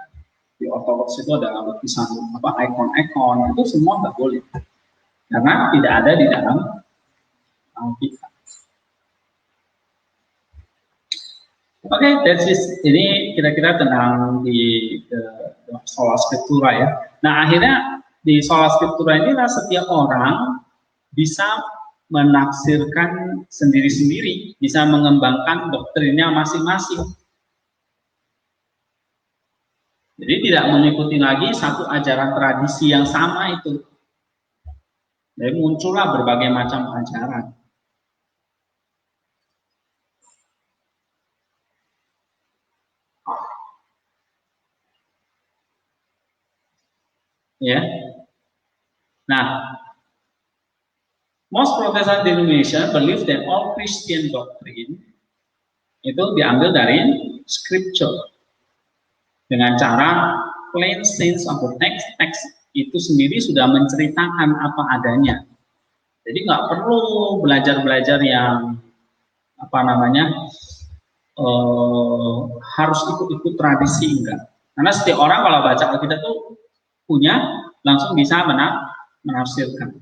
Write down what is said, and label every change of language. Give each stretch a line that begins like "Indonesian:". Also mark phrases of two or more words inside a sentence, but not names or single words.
Indonesian: Di Ortodoks itu ada lukisan ikon-ikon, itu semua nggak boleh karena tidak ada di dalam Alkitab. Oke, ini kira-kira tentang di
Latin: sola scriptura
Indonesian: ya. Nah, akhirnya di
Latin: sola scriptura
Indonesian: inilah setiap orang bisa menafsirkan sendiri-sendiri, bisa mengembangkan doktrinnya masing-masing. Jadi tidak mengikuti lagi satu ajaran tradisi yang sama itu. Jadi muncullah berbagai macam ajaran. Ya. Nah,
English: most Protestant denomination believe that all Christian doctrine
Indonesian: itu diambil dari scripture dengan cara
English: plain sense of the text
Indonesian: itu sendiri sudah menceritakan apa adanya. Jadi nggak perlu belajar-belajar yang harus ikut-ikut tradisi, enggak. Karena setiap orang kalau baca Alkitab itu punya langsung bisa menafsirkan.